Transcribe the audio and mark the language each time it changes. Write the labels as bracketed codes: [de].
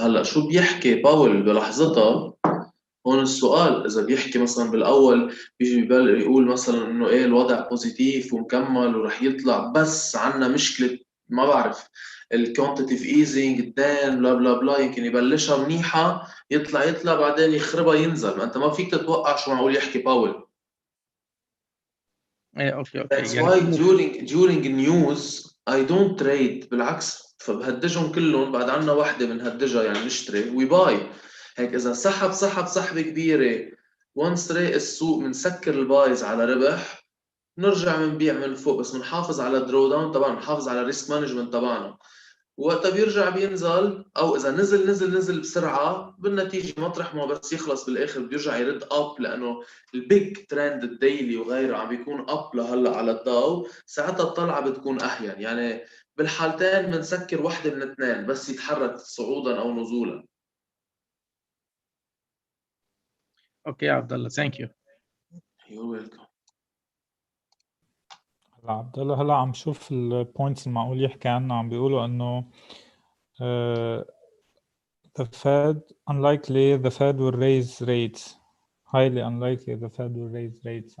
[ar] هلا شو بيحكي باول بلحظتها؟ هون السؤال اذا بيحكي مثلا بالاول بيجي يقول مثلا انه ايه الوضع بوزيتيف ومكمل ورح يطلع، بس عنا مشكله ما بعرف الكوانتيتيف ايزينج الدين بلا بلا بلا، يمكن يبلشها منيحه يطلع بعدين يخربها ينزل. ما انت ما فيك تتوقع شو معقول يحكي باول. ايه اوكي [en] That's [ar] يعني [en] why [ar] كله [en] during news I don't trade. [ar] بالعكس فبهدجهم كلهم، بعد عنا وحده بنهدجها يعني نشتري ويباي. هيك اذا سحب سحبه كبيره وانس راق السوق بنسكر البايز على ربح، نرجع بنبيع من فوق، بس بنحافظ على الدرو داون تبعنا، بنحافظ على الريسك مانجمنت تبعنا. وقتها بيرجع بينزل، او اذا نزل بسرعه بالنتيجه مطرح ما بس يخلص بالاخر بيرجع يرد اب، لانه البيج ترند الديلي وغيره عم بيكون اب لهلا على الداو. ساعتها الطلعه بتكون اهين يعني. بالحالتين بنسكر وحده من اثنين بس يتحرك صعودا او نزولا. اوكي يا عبد الله، [en] Thank you. You're welcome. [ar] هلا عبد الله، هلا عم شوف البوينتس المعقول يحكي عنها. عم بيقولوا انه [en] the Fed unlikely the Fed will raise rates, highly unlikely the Fed will raise rates.